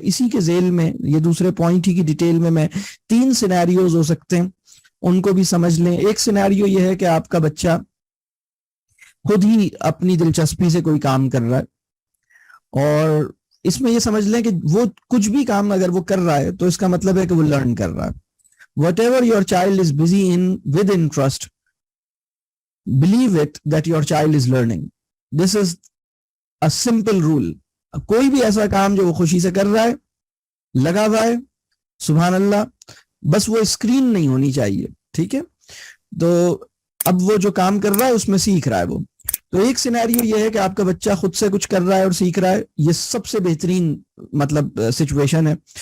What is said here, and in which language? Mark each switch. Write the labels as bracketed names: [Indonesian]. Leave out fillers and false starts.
[Urdu] اسی کے ذیل میں یہ دوسرے پوائنٹ ہی کی ڈیٹیل میں 3 سینیریوز ہو سکتے ہیں، ان کو بھی سمجھ لیں. ایک سینیریو یہ ہے کہ آپ کا بچہ خود ہی اپنی دلچسپی سے کوئی کام کر رہا ہے، اور اس میں یہ سمجھ لیں کہ وہ کچھ بھی کام اگر وہ کر رہا ہے تو اس کا مطلب ہے کہ وہ لرن کر رہا ہے. [English] Whatever your child is busy in with interest, believe it that your child is learning. This is a simple rule. [Urdu] کوئی بھی ایسا کام جو وہ خوشی سے کر رہا ہے، لگا ہوا ہے، سبحان اللہ، بس وہ اسکرین نہیں ہونی چاہیے. ٹھیک ہے، تو اب وہ جو کام کر رہا ہے اس میں سیکھ رہا ہے وہ. تو ایک سینیریو یہ ہے کہ آپ کا بچہ خود سے کچھ کر رہا ہے اور سیکھ رہا ہے، یہ سب سے بہترین مطلب سچویشن ہے.